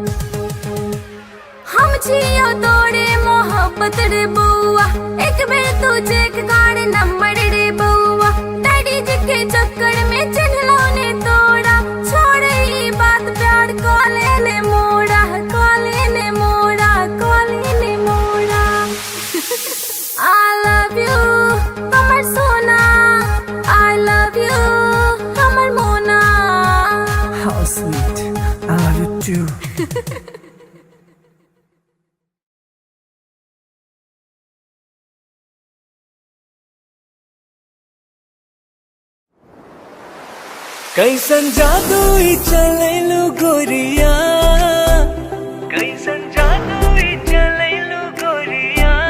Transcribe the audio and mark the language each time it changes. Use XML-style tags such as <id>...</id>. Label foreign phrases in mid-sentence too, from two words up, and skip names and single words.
<mai>हम छियो तोरे मोहब्बत रे बउआ, एक बेर तू चेक कर नंबर रे बउआ। डैडी जी के चक्कर में चिन्हलो ने तोड़ा, छोड़ ई बात प्यार को ले मोड़ा, को ले मोड़ा, को ले मोड़ा।</mai> <en>I love you,</en> <mai>हमर सोना।</mai> <en>I love you,</en> <mai>हमर मोना।</mai> <en>How sweet, I love you too।</en> <mai>कैसन जादू ही चलेलू गोरिया, कैसन जादू ही चलेलू गोरिया।</mai>